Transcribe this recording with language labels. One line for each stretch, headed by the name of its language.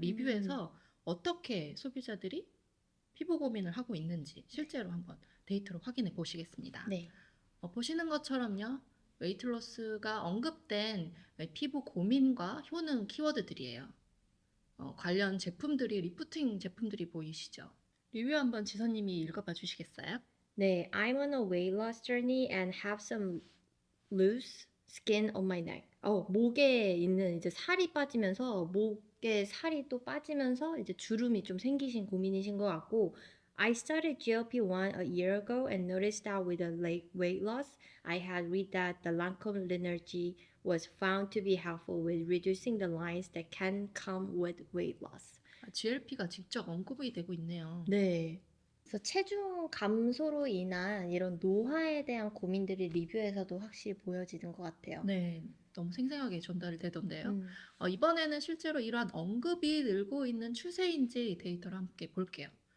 Korean: 리뷰에서 어떻게 소비자들이 피부 고민을 하고 있는지 실제로 한번 데이터로 확인해 보시겠습니다. 네. 보시는 것처럼요. 웨이트 로스가 언급된 피부 고민과 효능 키워드들이에요. 관련 제품들이 리프팅 제품들이 보이시죠? 리뷰 한번 지선님이 읽어봐 주시겠어요?
English: 네, I'm on a weight loss journey and have some loose skin on my neck.
Korean: 목에 있는 이제 살이 빠지면서 목에 살이 또 빠지면서 이제 주름이 좀 생기신 고민이신 것 같고
English: I started GLP-1 a year ago and noticed that with the late weight loss, I had read that the Lancome Linergy was found to be helpful with reducing the lines that can come with weight loss.
Korean: GLP가 직접 언급이 되고 있네요. 네. 그래서 체중 감소로 인한 이런 노화에 대한 고민들이 리뷰에서도 확실히 보여지는 것 같아요. 네, 너무 생생하게 전달이 되던데요. 음. 이번에는 실제로 이러한 언급이 늘고 있는 추세인지 데이터를 함께 볼게요.